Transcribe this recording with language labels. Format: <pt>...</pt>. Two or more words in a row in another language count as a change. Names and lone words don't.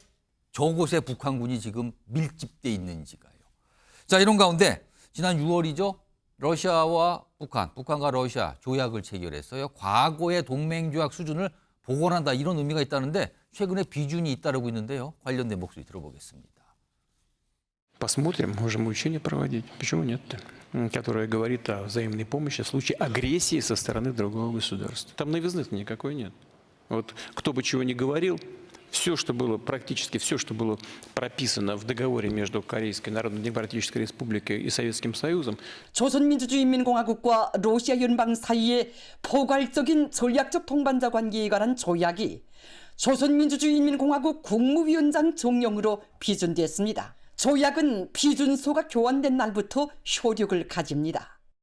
<ko>왜 저곳에 북한군이 지금 밀집돼 있는지가요. 자, 이런 가운데 지난 6월이죠. 러시아와 북한과 러시아 조약을 체결했어요. 과거의 동맹조약 수준을 복원한다 이런 의미가 있다는데 최근에 비준이 잇따르고 있는데요. 관련된 목소리 들어보겠습니다.</ko> <ru>Посмотрим, можем учения проводить. Почему нет-то? Которое говорит о взаимной помощи в случае агрессии со стороны другого государства. Там новизны-то никакой нет. Вот кто бы чего ни говорил, все, что было, практически все, что было прописано в договоре между Корейской Народно-Демократической Республикой и Советским Союзом,</ru> <ko>조선민주주의인민공화국과 러시아 연방 사이의 포괄적인 전략적 동반자 관계에 관한 조약이 조선민주주의인민공화국 국무위원장 정령으로 비준됐습니다. 조약은 비준서가 교환된 날부터 효력을 가집니다.</ko>